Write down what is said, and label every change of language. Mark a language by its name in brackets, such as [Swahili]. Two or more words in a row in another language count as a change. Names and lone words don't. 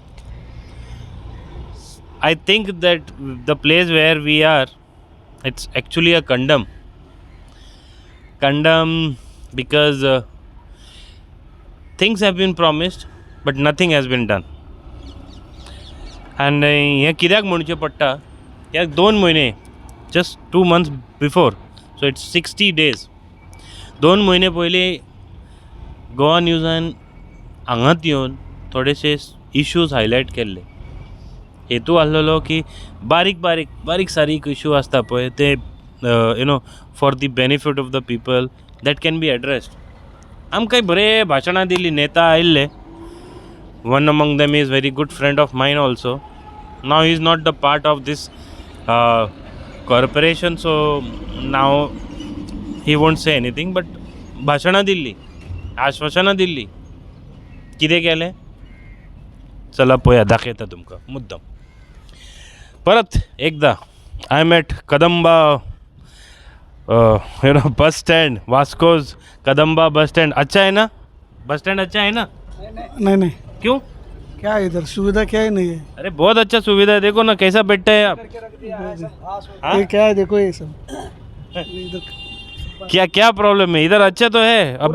[English] I think that the place where we are, it's actually a kandam. Kandam because things have been promised but nothing has been done. [Konkani] And हे कित्याक म्हणचें पडटा ह्या 2 म्हयने [English] just 2 months before, so it's 60 days. [Konkani] 2 म्हयने पयलीं गोवा न्यूजान हांगात येवन थोडेशे [English] issues highlight [Konkani] केल्ले. हेतू आसलेलो की बारीक सारीक इश्यू आसता पळय ते [English] for the benefit of the people that can be addressed. [Konkani] आमकां बरे भाशणां दिल्लीं, नेता आयिल्ले. [English] One among them is very good friend of mine also. Now he is not the part of this corporation, so now he won't say anything. [Konkani] But भाशणां दिल्ली, आश्वासनां दिल्ली. कितें केलें? चला पळया, दाखयता तुमकां मुद्दम. परत एकदा [English] I am at Kadamba bus stand, Vasco's Kadamba bus stand. [Hindi] अच्छा है ना? बस स्टैंड अच्छा है ना? नहीं क्यों? क्या है इधर सुविधा क्या ही नहीं है. अरे बहुत अच्छा सुविधा है, देखो ना कैसा बैठते हैं आप. हाँ? ये क्या है देखो ये सब इधर क्या प्रॉब्लम है इधर? अच्छा तो है. पूरा